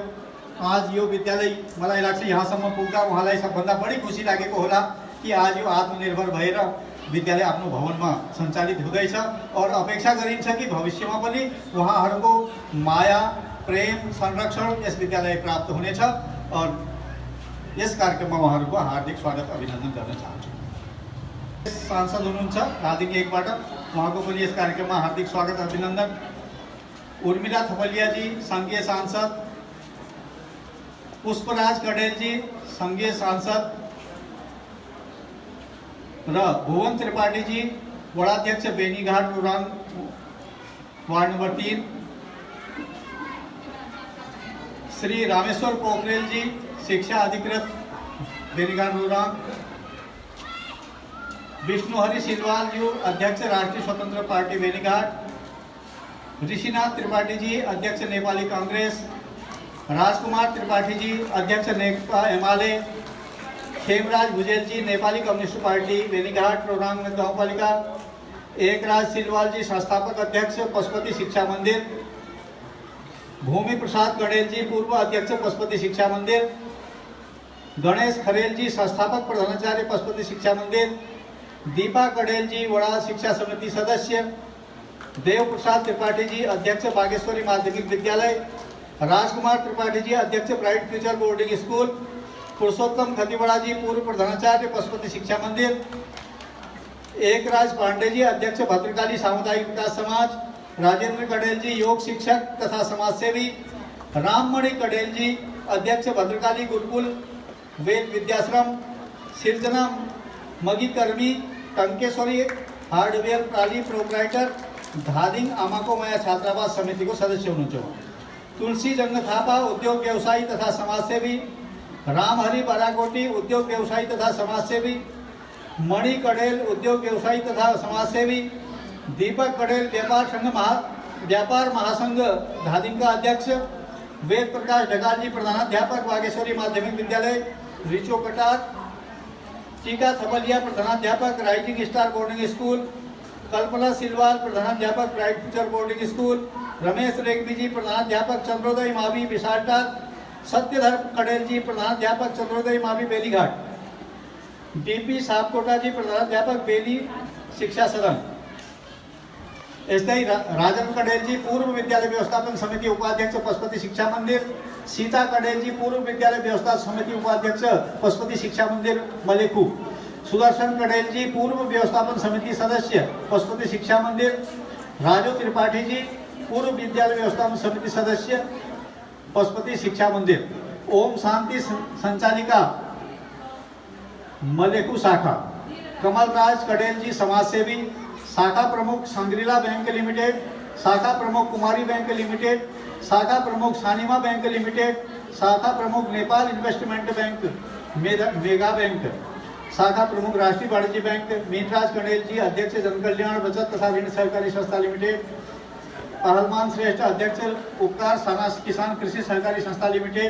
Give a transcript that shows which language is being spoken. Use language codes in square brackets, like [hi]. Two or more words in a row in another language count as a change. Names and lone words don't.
[ne] आज यो विद्यालय मलाई लाग्छ यहाँसम्म पुग्दा उहाँलाई सबभन्दा बढी खुसी लागेको होला कि आज यो आत्मनिर्भर भएर विद्यालय आफ्नो भवनमा सञ्चालित हुँदैछ और अपेक्षा गरिन्छ कि भविष्यमा पनि उहाँहरूको माया प्रेम संरक्षण यस विद्यालय प्राप्त हुनेछ और यस कार्यक्रममा उहाँहरूको हार्दिक स्वागत अभिनन्दन गर्न चाहन्छु। सांसद हुनुहुन्छ धादिङ 1 बाट उहाँको पनि यस कार्यक्रममा हार्दिक स्वागत अभिनन्दन। उर्मिला थपलियाजी संघीय सांसद, पुष्पराज कडेलजी संघीय सांसद र भुवन त्रिपाठीजी वडाध्यक्ष बेनीघाट रुराङ वार्ड नंबर 3, श्री रामेश्वर पोखरेल जी शिक्षा अधिकृत बेनीघाट रुराङ, विष्णुहरि सिलवाल जी अध्यक्ष राष्ट्रीय स्वतंत्र पार्टी बेनीघाट, ऋषिनाथ त्रिपाठी जी अध्यक्ष नेपाली कांग्रेस, राजकुमार त्रिपाठी जी अध्यक्ष नेकपा एमाले, खेमराज भुजेल जी नेपाली कम्युनिस्ट पार्टी बेनीघाट रोराङ गाउँपालिका, एकराज सिलवाल जी संस्थापक अध्यक्ष पशुपति शिक्षा मंदिर, भूमि प्रसाद कडेल जी पूर्व अध्यक्ष पशुपति शिक्षा मंदिर, गणेश खरेल जी संस्थापक प्रधानाचार्य पशुपति शिक्षा मंदिर, दीपा कडेल जी वड़ा शिक्षा समिति सदस्य, देव प्रसाद त्रिपाठी जी अध्यक्ष बागेश्वरी माध्यमिक विद्यालय, राजकुमार त्रिपाठी जी अध्यक्ष ब्राइट फ्यूचर बोर्डिंग स्कूल, पुरुषोत्तम खतीवड़ा जी पूर्व प्रधानाचार्य पशुपति शिक्षा मंदिर, एकराज पांडे जी अध्यक्ष भद्रकाली सामुदायिक विकास समाज, राजेंद्र कडेल जी योग शिक्षक तथा समाजसेवी, राममणि कडेल जी अध्यक्ष भद्रकाली गुरुकुल वेद विद्याश्रम, सिर्जना मगिकर्मी टंकेश्वरी हार्डवेयर प्राली प्रोप्राइटर धादिङ आमाको माया छात्रावास समिति को सदस्य हुनुहुन्छ। तुलसी जंग थापा उद्योग व्यवसायी तथा समाजसेवी, रामहरि बराकोटी उद्योग व्यवसायी तथा समाजसेवी, मणि कडेल उद्योग व्यवसायी तथा समाजसेवी, दीपक कडेल व्यापार महासंघ धादिङ का अध्यक्ष, वेद प्रकाश ढकाल जी प्रधानाध्यापक बागेश्वरी माध्यमिक विद्यालय रिचो कटार, टीका थपलिया प्रधानाध्यापक राइजिंग स्टार बोर्डिंग स्कूल, कल्पना सिलवाल प्रधानाध्यापक ब्राइट फ्यूचर बोर्डिंग स्कूल, रमेश रेग्मी जी प्रधानाध्यापक चंद्रोदय मावी विशालटार, सत्यधर कडेल जी प्रधानाध्यापक चंद्रोदय मावी बेलीघाट, डीपी सापकोटा जी प्रधानाध्यापक बेली शिक्षा सदन, यस्तै राजन कडेल जी पूर्व विद्यालय व्यवस्थापन समिति उपाध्यक्ष पशुपति शिक्षा मंदिर, सीता कडेल जी पूर्व विद्यालय व्यवस्थापन समिति उपाध्यक्ष पशुपति शिक्षा मंदिर मलेखु, सुदर्शन कडेल जी पूर्व व्यवस्थापन समिति सदस्य पशुपति शिक्षा मंदिर, राजू त्रिपाठी जी पूर्व विद्यालय व्यवस्थापन समिति सदस्य पशुपति शिक्षा मंदिर, ओम शांति संचालिका मलेखु शाखा, कमलराज कडेल जी समाजसेवी, शाखा प्रमुख संग्रीला बैंक लिमिटेड, शाखा प्रमुख कुमारी बैंक लिमिटेड, शाखा प्रमुख सानिमा बैंक लिमिटेड, शाखा प्रमुख नेपाल इन्वेस्टमेंट बैंक मेगा बैंक, शाखा प्रमुख राष्ट्रीय वाणिज्य बैंक मीनराज कडेल जी अध्यक्ष जनकल्याण बचत तथा ऋण सहकारी संस्था लिमिटेड, पहलमान श्रेष्ठ अध्यक्ष उपकार साना किसान कृषि सहकारी संस्था लिमिटेड,